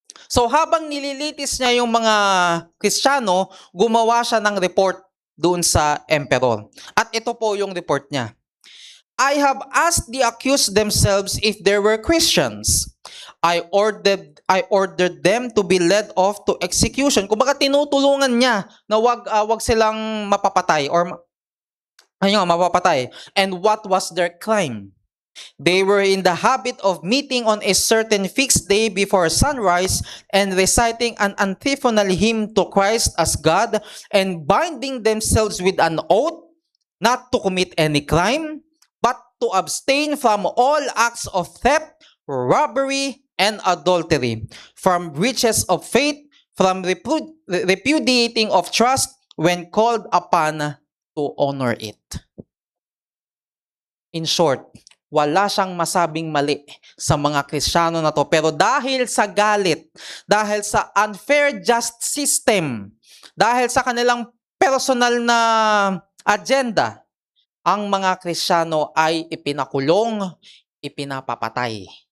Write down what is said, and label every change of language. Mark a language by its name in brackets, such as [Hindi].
[Filipino] So habang nililitis niya yung mga Kristiyano, gumawa siya ng report doon sa emperor. At ito po yung report niya. [English] I have asked the accused themselves if they were Christians. I ordered them to be led off to execution. [Filipino] Kumbaga tinutulungan niya na wag silang mapapatay or mapapatay. [English] And what was their crime? They were in the habit of meeting on a certain fixed day before sunrise and reciting an antiphonal hymn to Christ as God and binding themselves with an oath not to commit any crime, but to abstain from all acts of theft, robbery, and adultery, from breaches of faith, from repudiating of trust when called upon to honor it. In short, [Filipino] wala siyang masabing mali sa mga Kristiyano na to. Pero dahil sa galit, dahil sa [English] unfair just system, [Filipino] dahil sa kanilang personal na agenda, ang mga Kristiyano ay ipinakulong, ipinapapatay.